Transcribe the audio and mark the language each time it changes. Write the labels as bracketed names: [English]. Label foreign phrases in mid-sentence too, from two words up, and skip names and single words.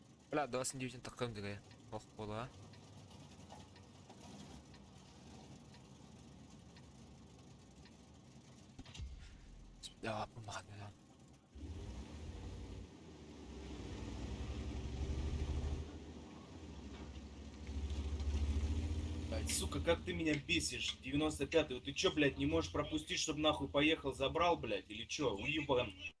[Arabic] لا ده اصلا دي بتنتقم دي جايه اخ والله. يا ابو مخدم. [Russian] Блядь, сука, как ты меня бесишь, 95-й. Ты чё, блядь, не можешь пропустить, чтобы нахуй поехал, забрал, блядь, или чё? Уебан.